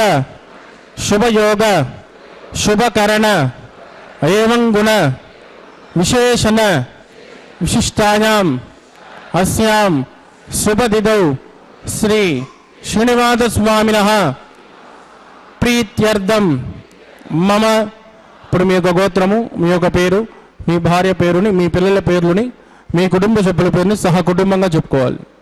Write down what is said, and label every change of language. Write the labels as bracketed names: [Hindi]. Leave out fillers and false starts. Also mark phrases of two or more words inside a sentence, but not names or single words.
[Sanskrit] शुभ योग शुभ करण एवं गुण विशेषण विशिष्टायाम् अस्यां शुभ तिथौ श्री श्रीनिवास स्वामिनः प्रीत्यर्थं मम [Telugu] ఇప్పుడు మీ యొక్క గోత్రము, మీ యొక్క పేరు, మీ భార్య పేరుని, మీ పిల్లల పేర్లని, మీ కుటుంబ సభ్యుల పేరుని సహా కుటుంబంగా చెప్పుకోవాలి.